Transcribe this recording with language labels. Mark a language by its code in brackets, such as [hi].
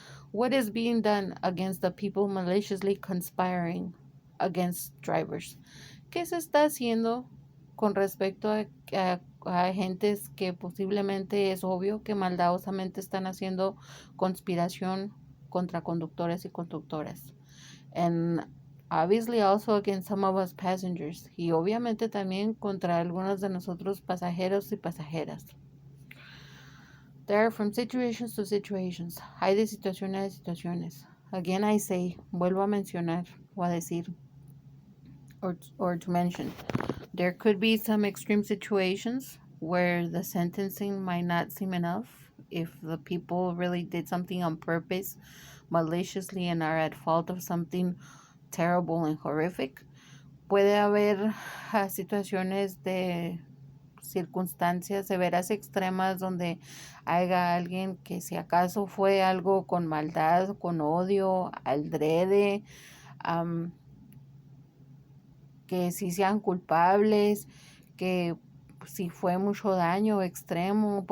[en] What is being done against the people maliciously conspiring against drivers? [es] ¿Qué se está haciendo con respecto a agentes que posiblemente es obvio que maldadosamente están haciendo conspiración contra conductores y conductoras? [en] And obviously also against some of us passengers. [es] Y obviamente también contra algunos de nosotros pasajeros y pasajeras. [en] There are from situations to situations. [es] Hay de situaciones a situaciones. [en] Again I say, [es] vuelvo a mencionar o a decir, [en] or to mention, there could be some extreme situations where the sentencing might not seem enough if the people really did something on purpose, maliciously, and are at fault of something terrible and horrific. [es] Puede haber situaciones de circunstancias severas extremas donde haya alguien que si acaso fue algo con maldad, con odio, aldrede, que si sean culpables, que si fue mucho daño extremo.